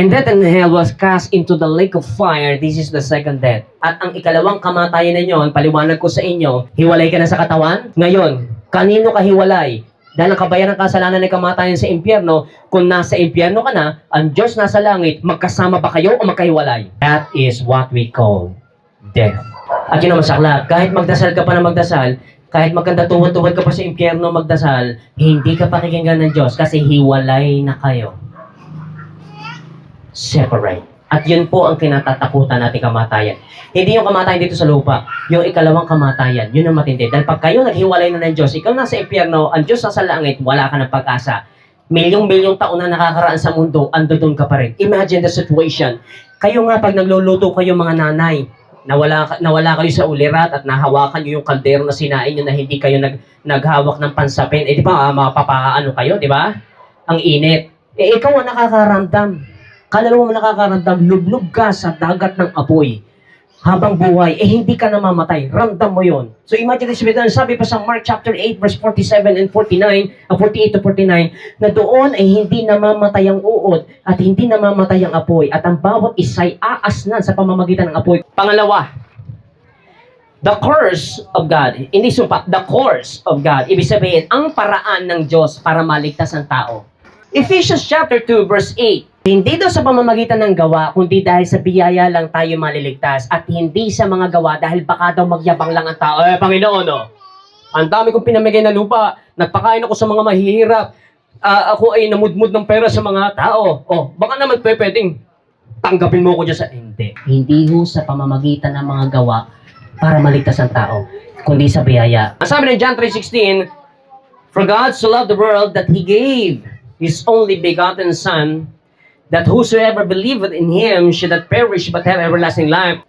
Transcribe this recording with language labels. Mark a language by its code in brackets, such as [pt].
[en] And death and hell was cast into the lake of fire. This is the second death. [tl] At ang ikalawang kamatayan ninyo, ang paliwanag ko sa inyo, hiwalay ka na sa katawan. Ngayon, kanino ka hiwalay? Dahil ang kabayaran ng kasalanan ay kamatayan sa impyerno. Kung nasa impyerno ka na, ang Diyos nasa langit, magkasama ba kayo o magkahiwalay? [en] That is what we call death. [tl] At yun ang masakla, kahit magdasal ka pa na magdasal, kahit magkanda tuwad-tuwad ka pa sa impyerno magdasal, hindi ka pakikinggan ng Diyos kasi hiwalay na kayo. Separate. At yun po ang kinatatakutan natin kamatayan. Hindi yung kamatayan dito sa lupa, yung ikalawang kamatayan, yun ang matindi. Dahil pag kayo naghiwalay na ng Diyos, ikaw nasa impyerno, ang Diyos nasa langit, wala ka ng pag-asa. Milyong-milyong taon na nakakaraan sa mundo, andun ka pa rin. Imagine the situation. Kayo nga pag nagluluto kayo mga nanay, nawala kayo sa ulirat at nahawakan nyo yung kaldero na sinain nyo na hindi kayo naghawak ng pansapin. Di ba, mapapaano kayo, di ba? Ang init. Ikaw ang nakakaramdam. Kaluluwa mo nakakaramdam, lublog ka sa dagat ng apoy. Habang buhay, hindi ka namamatay. Ramdam mo yon. So imagine this, sabi pa sa Mark chapter 8, verse 47 and 49, 48 to 49, na doon ay hindi namamatay ang uod at hindi namamatay ang apoy at ang bawat isa'y aasnan sa pamamagitan ng apoy. [en] Pangalawa, the curse of God. Hindi sumpa, the course of God. [tl] Ibig sabihin, ang paraan ng Diyos para maligtas ang tao. Ephesians chapter 2, verse 8. Hindi daw sa pamamagitan ng gawa, kundi dahil sa biyaya lang tayo maliligtas at hindi sa mga gawa dahil baka daw magyabang lang ang tao. Panginoon, ang dami kong pinamigay na lupa, nagpakain ako sa mga mahihirap, ako ay namudmud ng pera sa mga tao. Baka naman pwedeng tanggapin mo ko dyan sa... Hindi. Hindi ho sa pamamagitan ng mga gawa para maligtas ang tao, kundi sa biyaya. [en] Ang sabi ng John 3:16, for God so loved the world that He gave His only begotten Son, that whosoever believeth in Him should not perish but have everlasting life.